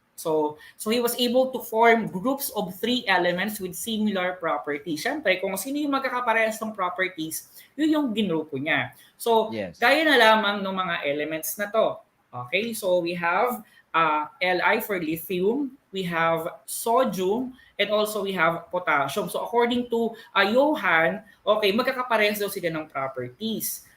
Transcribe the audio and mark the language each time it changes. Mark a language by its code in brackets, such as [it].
[en] So he was able to form groups of 3 elements with similar properties. [tl] Siyempre, kung sino yung magkakaparehas ng properties, yun yung ginrupo niya. So, gaya na lamang ng mga elements na to. [en] Okay, so we have Li for lithium, we have sodium, and also we have potassium. [tl] So, according to Johan, okay, magkakaparehas daw sila ng properties.